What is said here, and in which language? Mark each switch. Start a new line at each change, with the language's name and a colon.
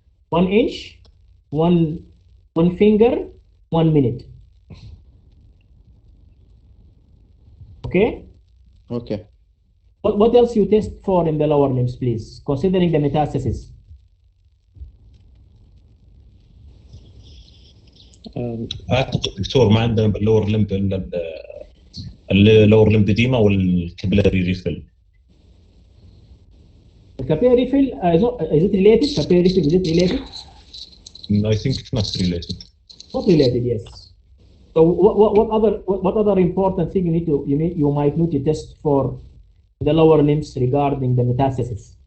English: 1 inch, one finger, 1 minute. Okay? What else you test for in the lower limbs, please, considering the metastasis?
Arabic: اعتقد دكتور ما عندنا باللور لمب الا اللور لمبديما والكابيلاري ريفل.
English: The capillary refill, is it related? Capillary refill, is it related? I think it's not related. Not related, yes. So what other important thing you might need to test for the lower limbs regarding the metastasis?